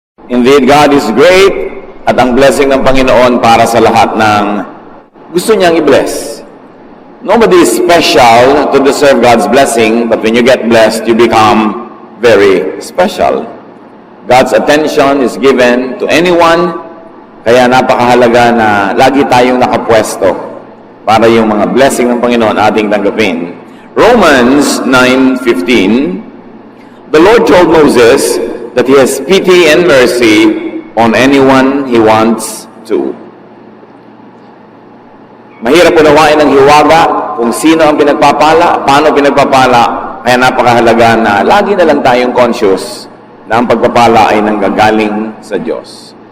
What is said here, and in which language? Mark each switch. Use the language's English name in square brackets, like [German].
[English] Indeed, God is great [Filipino] at ang blessing ng Panginoon para sa lahat ng gusto niyang i-bless. [English] Nobody is special to deserve God's blessing, but when you get blessed, you become very special. God's attention is given to anyone, [Filipino] kaya napakahalaga na lagi tayong nakapwesto para yung mga blessing ng Panginoon ating tanggapin. [English] Romans 9:15, the Lord told Moses that He has pity and mercy on anyone He wants to. [Filipino] Mahirap unawain ng hiwaga kung sino ang pinagpapala, paano pinagpapala, kaya napakahalaga na lagi na lang tayong conscious na ang pagpapala ay nanggagaling sa Diyos.